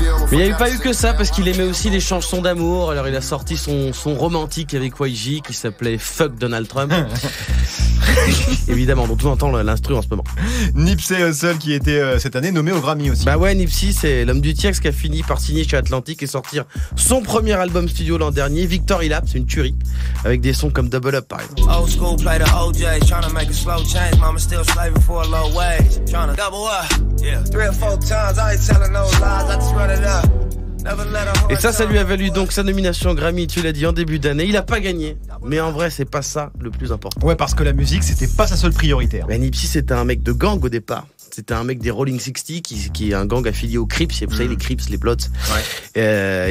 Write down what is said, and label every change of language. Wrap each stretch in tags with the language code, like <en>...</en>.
<fr>Mais il n'y avait pas eu que ça parce qu'il aimait aussi les chansons d'amour. Alors il a sorti son romantique avec YG qui s'appelait Fuck Donald Trump. Évidemment, dont on entend l'instru en ce moment. Nipsey Hussle qui était cette année nommé au Grammy aussi. Bah ouais, Nipsey c'est l'homme du Tiex qui a fini par signer chez Atlantic et sortir son premier album studio l'an dernier, Victory Lap, c'est une tuerie, avec des sons comme Double Up par exemple.</fr> <en>Old school play the OJ, trying to make a slow change, mama still slaving for a low wage, trying to double up, yeah, 3 or 4 times, I ain't telling no lies, I just run it up.</en> <fr>Et ça lui a valu donc sa nomination au Grammy, tu l'as dit, en début d'année. Il a pas gagné, mais en vrai c'est pas ça le plus important. Ouais, parce que la musique c'était pas sa seule priorité. Mais Nipsey c'était un mec de gang au départ. C'était un mec des Rolling 60 qui est un gang affilié aux Crips, vous savez les Crips, les Bloods. Ouais.</fr>